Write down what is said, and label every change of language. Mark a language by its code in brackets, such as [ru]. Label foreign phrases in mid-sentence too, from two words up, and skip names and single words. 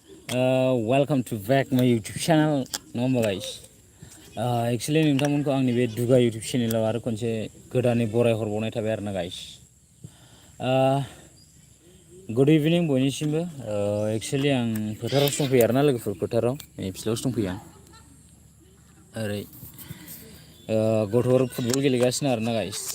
[en] Welcome to back my YouTube channel. No guys. Actually [brx] नोंथांमोनखौ आंनि बे दुगा YouTube चेनेलाव आरो खनसे गोदानै बराय हरबावनाय थाबाय आरोना गाइस. [en] good evening बयनिसिमबो. [brx] एक्चुअलि आं फोथारावसो दंफैयो आरोना लोगोफोर फोथाराव फिल्डआवसो दंफैयो आं. ओरै गथ'फोर फुटबल गेलेगासिनो आरोना गाइस.